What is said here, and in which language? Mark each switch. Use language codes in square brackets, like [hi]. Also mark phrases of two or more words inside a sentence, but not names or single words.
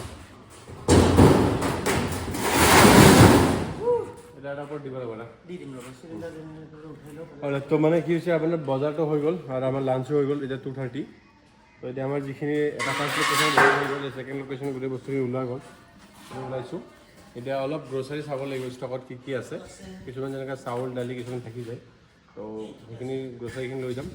[as] এটা ওপৰত দিব লাগিব না। [hi] दी दिन लोग सिलेंडर उठा लो [as] হয়, তো মানে কি হৈছে আপোনাৰ বজাৰটো হৈ গ'ল, আৰু আমাৰ লাঞ্চো হৈ গ'ল। এতিয়া 2:30। তো এতিয়া আমাৰ যিখিনি এটা [en] first location [as] হৈ গ'ল, [en] second location [as] গোটেই বস্তুখিনি ওলোৱা গ'ল, ওলাইছোঁ। এতিয়া অলপ গ্ৰ'চাৰী চাব লাগিব, ষ্টকত কি কি আছে। কিছুমান যেনেকৈ চাউল দালি কিছুমান থাকি যায়, তো সেইখিনি গ্ৰ'চাৰীখিনি লৈ যাম।